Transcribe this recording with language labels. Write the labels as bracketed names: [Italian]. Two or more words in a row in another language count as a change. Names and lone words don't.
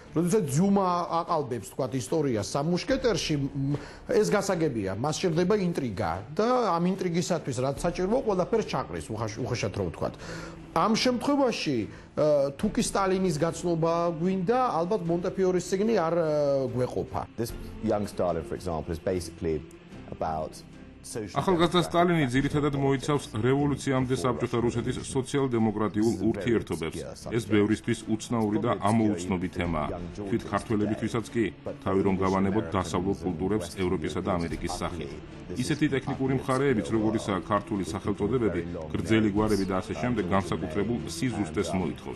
[Georgian] როდესაც ძიუმა აყალბებს თქვათ ისტორიას სამ მუშკეტერში, ეს გასაგებია, მას სჭირდება ინტრიგა და ამ ინტრიგისათვის რაც საჭიროა, ყველაფერს ჩაყრის, უხეშად რო ვთქვათ. ამ შემთხვევაში თუკი სტალინის გაცნობა გვინდა, ალბათ მონტეფიორის წიგნი არ გვეყოფა. [English] This young Stalin, for example, is basically about [Georgian] ახალგაზრდა სტალინი ძირითადად მოიცავს რევოლუციამდე საბჭოთა რუსეთის სოციალ-დემოკრატიულ ურთიერთობებს. ეს ბევრისთვის უცნაური და ამოუცნობი თემაა. თვით ქართველებისთვისაც კი, თავი რომ გავანებოთ დასავლურ კულტურებს ევროპისა და ამერიკის სახით. ისეთი ტექნიკური მხარეებიც, როგორიცაა ქართული სახელწოდებები, გრძელი გვარები და ასე შემდეგ, განსაკუთრებულ სიზუსტეს მოითხოვს.